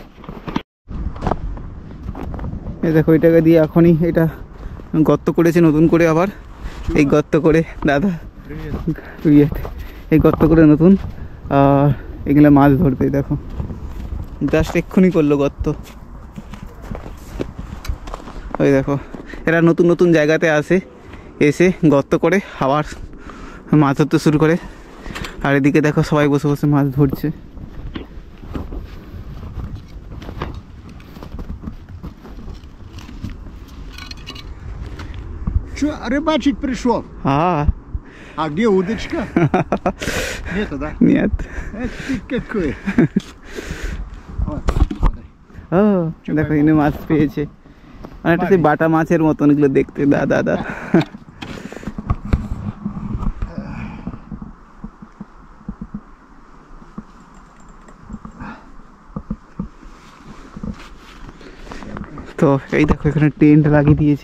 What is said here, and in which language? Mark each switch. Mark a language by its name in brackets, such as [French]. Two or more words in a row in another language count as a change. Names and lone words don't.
[Bangla] এই দেখো, এটাকে দিয়ে এখনই এটা গর্ত করেছে নতুন করে, আবার এই গর্ত করে দাদা এই গর্ত করে নতুন এগুলো মাছ ধরবে। দেখো জাস্ট এক্ষুনি করলো গর্ত। ওই দেখো, এরা নতুন নতুন জায়গাতে এসে গর্ত করে আবার মাছ ধরতে শুরু করে। আর এদিকে দেখো সবাই বসে বসে মাছ ধরছে। [Russian] Что, рыбачить пришел? А где удочка? Нету, да? Нет. Это ты какой? Вот, [Bangla] দেখো এনে মাছ পেয়েছে, অনেকটা সেই বাটা মাছের মতন এগুলো দেখতে। দাদা তো এই দেখো এখানে টেন্ট লাগিয়ে দিয়েছে।